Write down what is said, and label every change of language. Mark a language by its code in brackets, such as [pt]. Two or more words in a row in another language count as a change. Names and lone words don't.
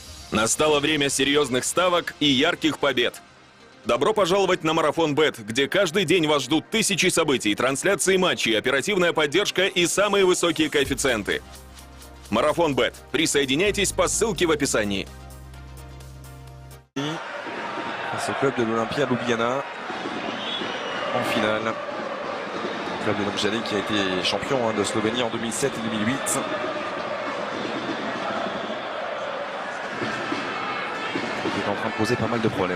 [ru] Настало время серьезных ставок и ярких побед. Добро пожаловать на Марафон Бет, где каждый день вас ждут тысячи событий, трансляции матчей, оперативная поддержка и самые высокие коэффициенты. Марафон Бет. Присоединяйтесь по ссылке в описании. [fr] Ce club de l'Olympia Ljubljana en finale. Le club de Domžale qui a été champion de Slovénie en 2007 et 2008. Il est en train de poser pas mal de problèmes.